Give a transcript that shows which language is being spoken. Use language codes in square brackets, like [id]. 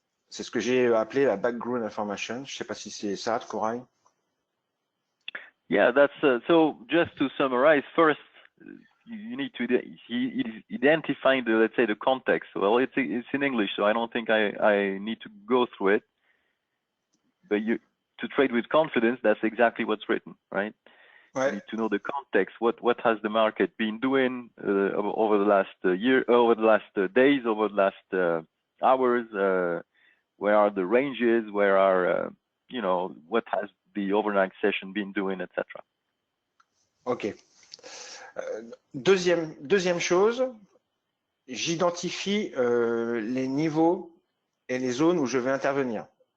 [fr] C'est ce que j'ai appelé la [en] background information. [fr] Je ne sais pas si c'est ça, Corail. [en] Yeah, that's so. Just to summarize, first you need to identify the, let's say, the context. Well, it's in English, so I don't think I need to go through it. But to trade with confidence, that's exactly what's written, right? [fr] Ouais. [en] You need to know the context. What has the market been doing over the last year, over the last days, over the last hours? Where are the ranges? Where are what has the overnight session been doing, etc. Ok. [fr] Deuxième chose, j'identifie les niveaux et les zones où je vais intervenir.